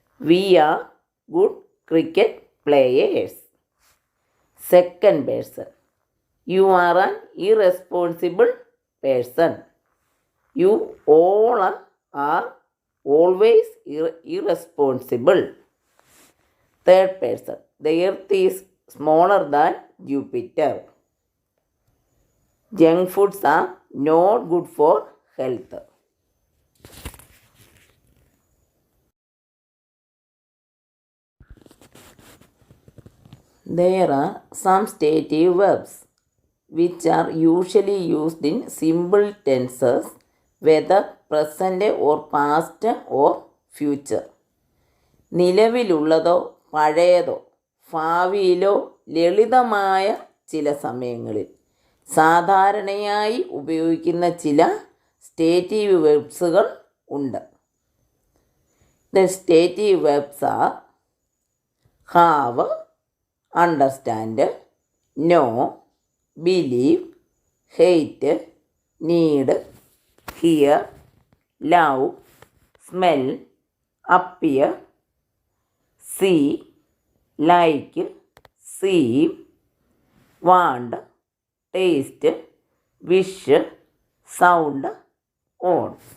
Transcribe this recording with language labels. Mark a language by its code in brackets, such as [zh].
[en] We are good cricket players. Second person, you are an irresponsible person. You all are always irresponsible. Third person, the earth is smaller than Jupiter. Junk foods are not good for health. There are some stative verbs which are usually used in simple tenses, whether present or past or future. [ml] നിലവിലുള്ളതോ പഴയതോ ഭാവിയിലോ ലളിതമായ ചില സമയങ്ങളിൽ സാധാരണയായി ഉപയോഗിക്കുന്ന ചില stative വെർബ്സുകൾ ഉണ്ട്. [en] The stative verbs are have, understand, know, believe, hate, need, hear, love, smell, appear, see, like, seem, want, taste, wish, sound, own.